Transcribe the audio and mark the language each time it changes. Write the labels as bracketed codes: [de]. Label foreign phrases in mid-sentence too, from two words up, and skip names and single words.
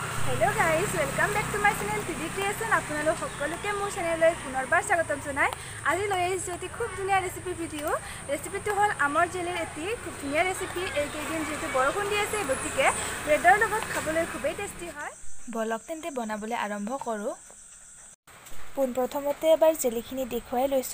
[en] Hello guys, Welcome back to my channel PD Creation. [as] আপোনালোক সকলোকে মোৰ চেনেললৈ পুনৰবাৰ স্বাগতম জনায়। আজি লৈ আহিছো এটি খুব ধুনিয়া ৰেচিপি ভিডিও। ৰেচিপিটো হল আমৰ জেলিৰ এটি খুব ধুনিয়া ৰেচিপি। এই কেইদিন যেহেতু বৰষুণ দি আছে গতিকে ব্ৰেডৰ লগত খাবলৈ খুবেই টেষ্টি হয়। বলক তেন্তে বনাবলৈ আৰম্ভ কৰোঁ। পোনপ্ৰথমতে এবাৰ জেলিখিনি দেখুৱাই লৈছো।